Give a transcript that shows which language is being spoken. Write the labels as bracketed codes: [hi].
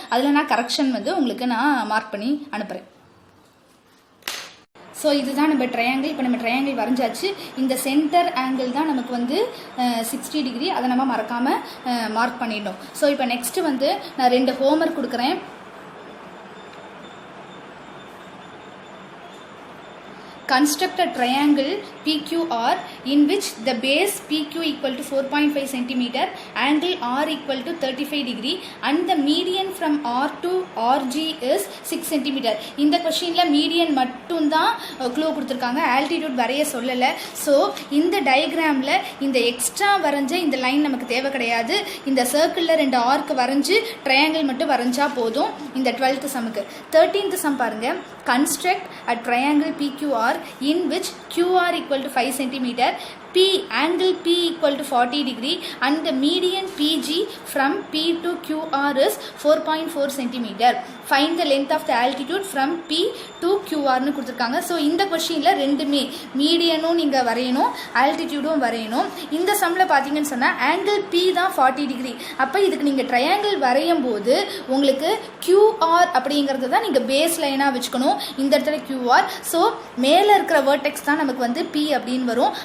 [ta] அதில் நான் கரெக்ஷன் வந்து உங்களுக்கு நான் மார்க் பண்ணி அனுப்புகிறேன். ஸோ இதுதான் நம்ம ட்ரையாங்கிள். இப்போ நம்ம ட்ரையாங்கிள் வரைஞ்சாச்சு. இந்த சென்டர் ஆங்கிள் தான் நமக்கு வந்து 60 டிகிரி. அதை நம்ம மறக்காமல் மார்க் பண்ணிடணும். ஸோ இப்போ நெக்ஸ்ட்டு வந்து நான் 2 ஹோம்ஒர்க் கொடுக்குறேன். [en] construct a triangle PQR in which the base PQ equal to 4.5 cm, angle R equal to 35 degree and the median from R to RG is 6 cm. [ta] இந்த கொஸ்டின்ல மீடியன் மட்டும் தான் clue கொடுத்துருக்காங்க, altitude வரைய சொல்லலை. ஸோ இந்த டயக்ராமில் இந்த எக்ஸ்ட்ரா வரைஞ்ச இந்த லைன் நமக்கு தேவை கிடையாது. இந்த சர்க்கிளில் 2 ஆர்க்கு வரைஞ்சி ட்ரையாங்கிள் மட்டும் வரைஞ்சா போதும். இந்த 12th சம்முக்கு 13th சம் பாருங்க. [en] construct a triangle PQR in which QR equal to 5 cm, angle P equal to 40 degree and the median PG from P to QR is 4.4 cm. Find the length of the altitude from P to QR [ta] னு கொடுத்துருக்காங்க. So இந்த கொஸ்டினில் ரெண்டுமே மீடியனும் நீங்கள் வரையணும், ஆல்டிடியூடும் வரையணும். இந்த சம்மில் பார்த்தீங்கன்னு சொன்னால் ஆங்கிள் P தான் 40 டிகிரி. அப்போ இதுக்கு நீங்கள் ட்ரையாங்கிள் வரையும் போது உங்களுக்கு QR அப்படிங்கிறது தான் நீங்கள் பேஸ் லைனாக வச்சுக்கணும். இந்த இடத்துல QR. ஸோ மேலே இருக்கிற வேர்டெக்ஸ் தான் நமக்கு வந்து P அப்படின்னு வரும்.